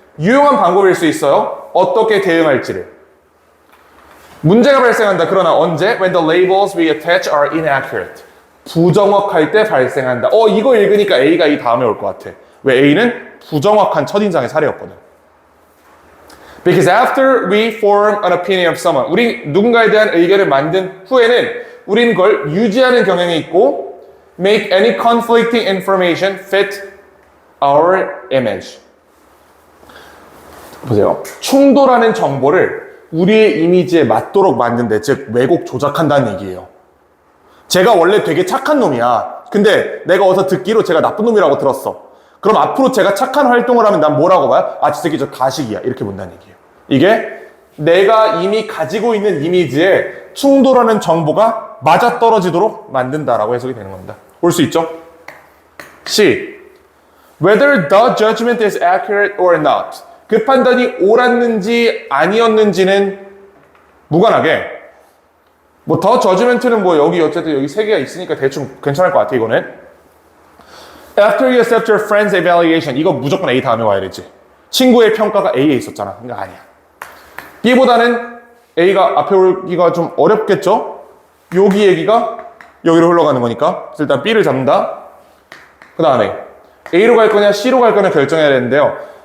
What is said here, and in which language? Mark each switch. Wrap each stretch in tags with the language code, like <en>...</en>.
<ko>유용한 방법일 수 있어요. 어떻게 대응할지를. 문제가 발생한다. 그러나 언제?</ko> <en>When the labels we attach are inaccurate.</en> <ko>부정확할 때 발생한다. 이거 읽으니까 A가 이 다음에 올 것 같아. 왜? A는 부정확한 첫인상의 사례였거든.</ko> <en>Because after we form an opinion of someone,</en> <ko>우리 누군가에 대한 의견을 만든 후에는 우리는 그걸 유지하는 경향이 있고</ko> <en>make any conflicting information fit our image.</en> <ko>보세요. 충돌하는 정보를 우리의 이미지에 맞도록 만든대. 즉 왜곡 조작한다는 얘기예요. 제가 원래 되게 착한 놈이야. 근데 내가 어디서 듣기로 제가 나쁜 놈이라고 들었어. 그럼 앞으로 제가 착한 활동을 하면 난 뭐라고 봐요? 저 새끼 저 가식이야. 이렇게 본다는 얘기예요. 이게 내가 이미 가지고 있는 이미지에 충돌하는 정보가 맞아떨어지도록 만든다라고 해석이 되는 겁니다. 볼 수 있죠? C.</ko> <en>Whether the judgment is accurate or not.</en> <ko>그 판단이 옳았는지 아니었는지는 무관하게 더 judgment는 여기 어쨌든 여기 세 개가 있으니까 대충 괜찮을 것 같아 이거는.</ko> <en>After you accept your friend's evaluation.</en> <ko>이거 무조건 A 다음에 와야 되지. 친구의 평가가 A에 있었잖아. 그러니까 아니야. B보다는 A가 앞에 오기가 좀 어렵겠죠? 여기 얘기가 여기로 흘러가는 거니까. 그래서 일단 B를 잡는다. 그 다음에 A로 갈 거냐 C로 갈 거냐 결정해야 되는데요.</ko>